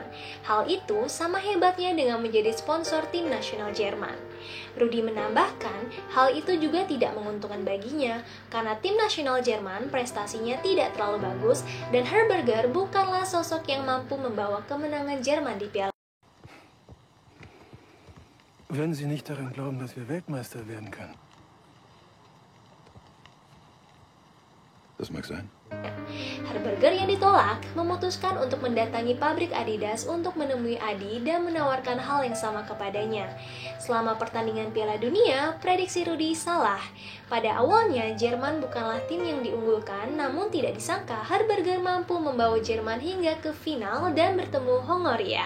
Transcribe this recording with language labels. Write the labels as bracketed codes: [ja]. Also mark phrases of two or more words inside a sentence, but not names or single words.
[id] Hal itu sama hebatnya dengan menjadi sponsor tim nasional Jerman. Rudi menambahkan, hal itu juga tidak menguntungkan baginya karena tim nasional Jerman prestasinya tidak terlalu bagus dan Herberger bukanlah sosok yang mampu membawa kemenangan Jerman di Piala. [de] Würden Sie nicht daran glauben, dass wir Weltmeister werden können? Das mag sein. [id] Herberger yang ditolak memutuskan untuk mendatangi pabrik Adidas untuk menemui Adi dan menawarkan hal yang sama kepadanya. Selama pertandingan Piala Dunia, prediksi Rudi salah. Pada awalnya, Jerman bukanlah tim yang diunggulkan, namun tidak disangka Herberger mampu membawa Jerman hingga ke final dan bertemu Hongaria.